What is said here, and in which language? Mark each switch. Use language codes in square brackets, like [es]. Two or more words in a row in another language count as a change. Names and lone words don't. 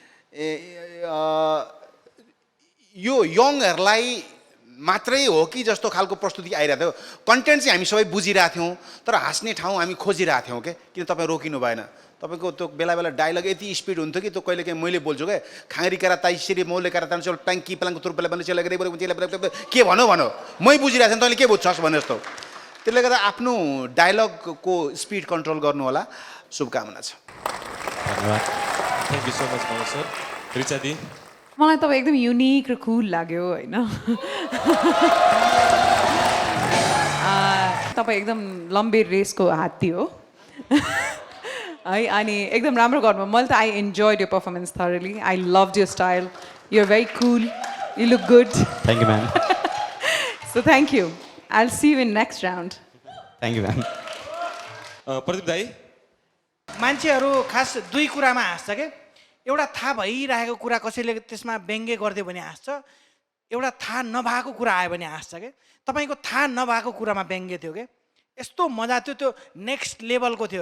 [ne] यो यङहरूलाई मात्रै हो कि जस्तो खालको प्रस्तुति आइरहेको थियो कन्टेन्ट चाहिँ हामी सबै बुझिरहेको थियौँ तर हाँस्ने ठाउँ हामी खोजिरहेको थियौँ क्या किन तपाईँ रोकिनु भएन तपाईँको त्यो बेला बेला डायलग यति स्पिड हुन्थ्यो कि त्यो कहिले काहीँ मैले बोल्छु क्या खाँगरी करा ताइसिरी मौले करा तान चल ट्याङ्की प्लाङको तुर बेला बन्ने चेला के भनौ मै बुझिरहेको थिएँ तैँले के बुझ्छस् भने जस्तो त्यसले गर्दा आफ्नो डायलगको [en] speed control [ne] गर्नु होला शुभकामना छ धन्यवाद [en] thank you so much [ne] मनोज सर रिचा दी मलाई तपाईँ एकदम युनिक र कुल लाग्यो होइन तपाईँ एकदम लम्बे रेसको हात्ती हो है अनि एकदम राम्रो गर्नु मैले त [en] I enjoyed your performance thoroughly I loved your style you are very cool you look good thank you ma'am so thank you I will see you in next round thank you ma'am [ne] प्रदीप दाई मान्छेहरू खास दुई कुरामा हाँस्छ के एउटा थाहा भइरहेको कुरा कसैले त्यसमा व्यङ्ग्य गरिदियो भने हाँस्छ एउटा थाहा नभएको कुरा आयो भने हाँस्छ के तपाईँको थाहा नभएको कुरामा व्यङ्ग्य थियो के यस्तो मजा थियो, त्यो [en] next level [ne] थियो।